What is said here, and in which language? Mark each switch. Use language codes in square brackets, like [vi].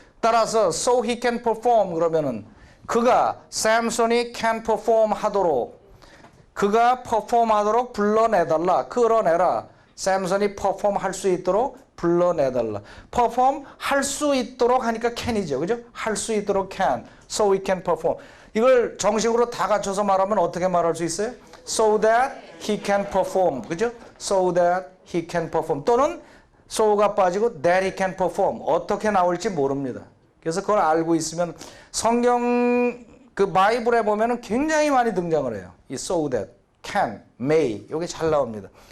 [ko] 따라서 [en] so he can perform [ko] 그러면은 그가 샘손이 can perform 하도록 그가 perform 하도록 불러내달라. 끌어내라. 샘손이 perform 할 수 있도록 불러내달라. perform 할 수 있도록 하니까 can이죠. 그죠? 할 수 있도록 [en] can. So he can perform. [ko] 이걸 정식으로 다 갖춰서 말하면 어떻게 말할 수 있어요? [en] So that he can perform. [ko] 그죠? [en] So that he can perform. [ko] 또는 so가 빠지고 [en] that he can perform. [ko] 어떻게 나올지 모릅니다. 그래서 그걸 알고 있으면 성경 그 바이블에 보면은 굉장히 많이 등장을 해요. 이 so that, can, may 이게 잘 나옵니다.